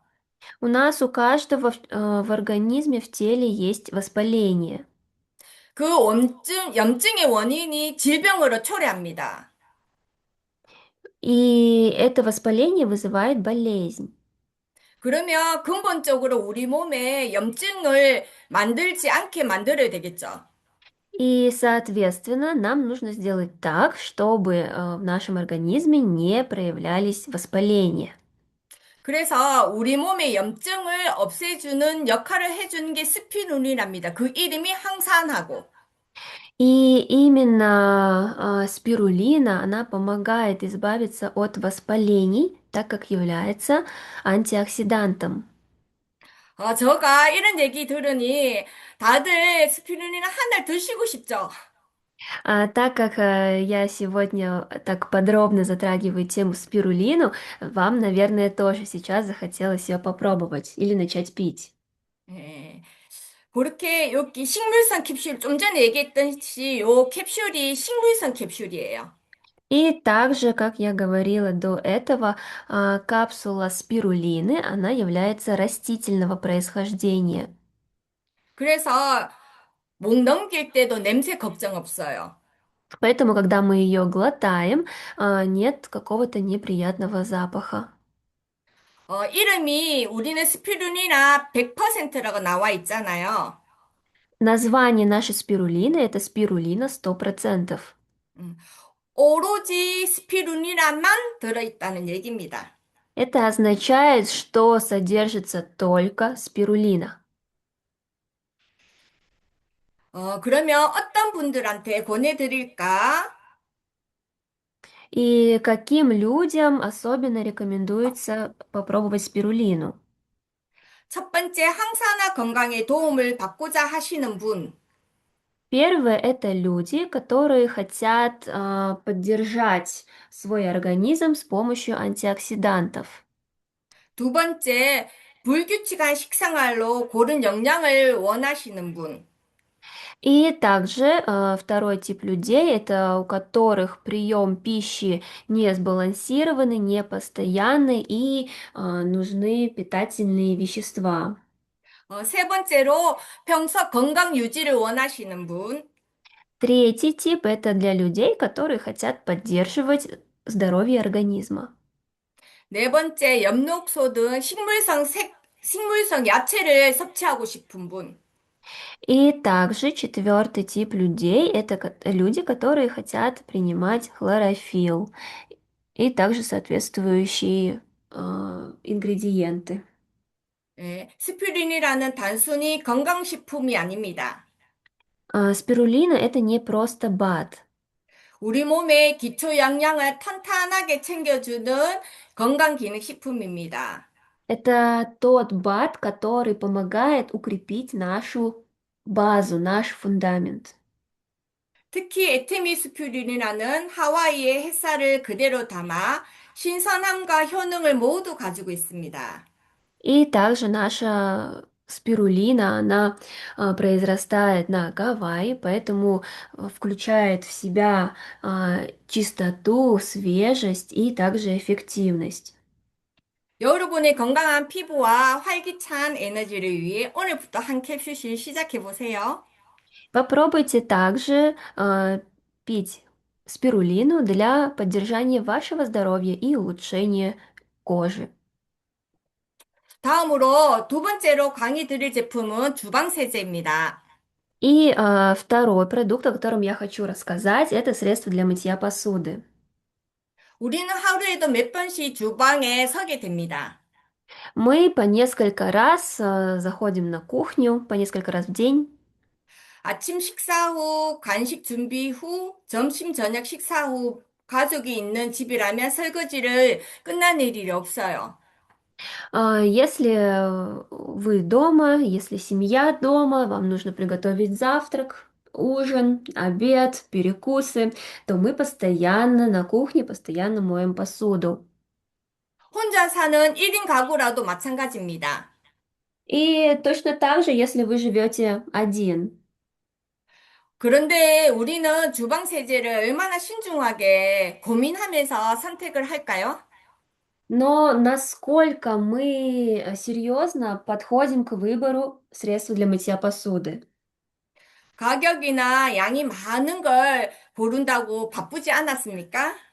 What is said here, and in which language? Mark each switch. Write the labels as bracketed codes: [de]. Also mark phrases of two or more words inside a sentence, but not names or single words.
[ru] У нас у каждого в организме, в теле есть воспаление. [ko] 그 염증의 원인이 질병으로 초래합니다. [ru] И это воспаление вызывает болезнь. [ko] 그러면 근본적으로 우리 몸에 염증을 만들지 않게 만들어야 되겠죠. [ru] И, соответственно, нам нужно сделать так, чтобы в нашем организме не проявлялись воспаления. [ko] 그래서 우리 몸의 염증을 없애주는 역할을 해주는 게 스피루린입니다. 그 이름이 항산화고. [ru] И именно спирулина, она помогает избавиться от воспалений, так как является антиоксидантом. [ko] 제가 이런 얘기 들으니 다들 스피루린 한 알 드시고 싶죠? [ru] Так как я сегодня так подробно затрагиваю тему спирулину, вам, наверное, тоже сейчас захотелось ее попробовать или начать пить. [ko] 예. 그렇게 여기 식물성 캡슐, 좀 전에 얘기했듯이 요 캡슐이 식물성 캡슐이에요. [ru] И также, как я говорила до этого, капсула спирулины, она является растительного происхождения. [ko] 그래서 목 넘길 때도 냄새 걱정 없어요. [ru] Поэтому, когда мы ее глотаем, нет какого-то неприятного запаха. [ko] 이름이 우리는 스피루리나 100%라고 나와 있잖아요. [ru] Название нашей спирулины — это спирулина 100%. [ko] 음, 오로지 스피루리나만 들어있다는 얘기입니다. [ru] Это означает, что содержится только спирулина. [ko] 그러면 어떤 분들한테 권해드릴까? [ru] И каким людям особенно рекомендуется попробовать спирулину? [ko] 첫 번째, 항산화 건강에 도움을 받고자 하시는 분. [ru] Первое — это люди, которые хотят поддержать свой организм с помощью антиоксидантов. [ko] 두 번째, 불규칙한 식생활로 고른 영양을 원하시는 분. [ru] И также второй тип людей — это у которых прием пищи не сбалансированный, не постоянный и нужны питательные вещества. [ko] 세 번째로, 평소 건강 유지를 원하시는 분. [ru] Третий тип — это для людей, которые хотят поддерживать здоровье организма. [ko] 네 번째, 엽록소 등 식물성 야채를 섭취하고 싶은 분. [ru] И также четвертый тип людей — это люди, которые хотят принимать хлорофилл и также соответствующие ингредиенты. [ko] 예, 스피루린이라는 단순히 건강식품이 아닙니다. [ru] Спирулина– это не просто БАД. [ko] 우리 몸의 기초 영양을 탄탄하게 챙겨주는 건강기능식품입니다. [ru] Это тот БАД, который помогает укрепить нашу базу, наш фундамент. [ko] 특히 에티미스퓨린이라는 하와이의 햇살을 그대로 담아 신선함과 효능을 모두 가지고 있습니다. [ru] И также наша спирулина, она произрастает на Гавайи, поэтому включает в себя чистоту, свежесть и также эффективность. [ko] 여러분의 건강한 피부와 활기찬 에너지를 위해 오늘부터 한 캡슐씩 시작해 보세요. [ru] Попробуйте также пить спирулину для поддержания вашего здоровья и улучшения кожи. [ko] 다음으로 두 번째로 강의 드릴 제품은 주방세제입니다. [ru] И второй продукт, о котором я хочу рассказать, это средство для мытья посуды. [ko] 우리는 하루에도 몇 번씩 주방에 서게 됩니다. [ru] Мы по несколько раз заходим на кухню, по несколько раз в день. [ko] 아침 식사 후, 간식 준비 후, 점심 저녁 식사 후 가족이 있는 집이라면 설거지를 끝내낼 일이 없어요. [ru] Если вы дома, если семья дома, вам нужно приготовить завтрак, ужин, обед, перекусы, то мы постоянно на кухне, постоянно моем посуду. [ko] 혼자 사는 1인 가구라도 마찬가지입니다. [ru] И точно так же, если вы живете один. [ko] 그런데 우리는 주방 세제를 얼마나 신중하게 고민하면서 선택을 할까요? [ru] Но насколько мы серьезно подходим к выбору средств для мытья посуды? [ko] 가격이나 양이 많은 걸 고른다고 바쁘지 않았습니까?